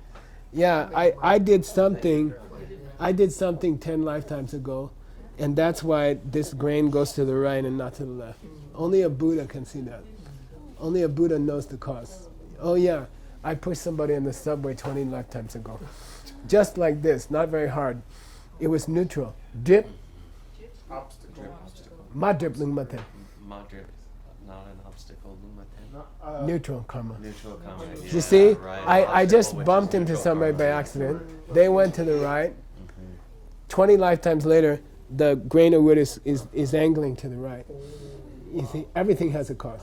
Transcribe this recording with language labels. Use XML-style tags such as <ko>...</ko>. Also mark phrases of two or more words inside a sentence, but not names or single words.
<en>Yeah, I did something 10 lifetimes ago, and that's why this grain goes to the right and not to the left. Only a Buddha can see that. Only a Buddha knows the cause. Oh yeah, I pushed somebody in the subway 20 lifetimes ago. Just like this, not very hard. It was neutral. Dip, Obstacle.</en> <bo>ma drip lung ma ten. Madrip,</bo> <en>not an obstacle. Lumaten. Neutral karma. Neutral comment. You see, right. I Obstacle, just which is bumped into neutral somebody by karma. accident. They went to the right. Mhm. 20 lifetimes later, the grain of wood is angling to the right. You see, everything has a cause.</en>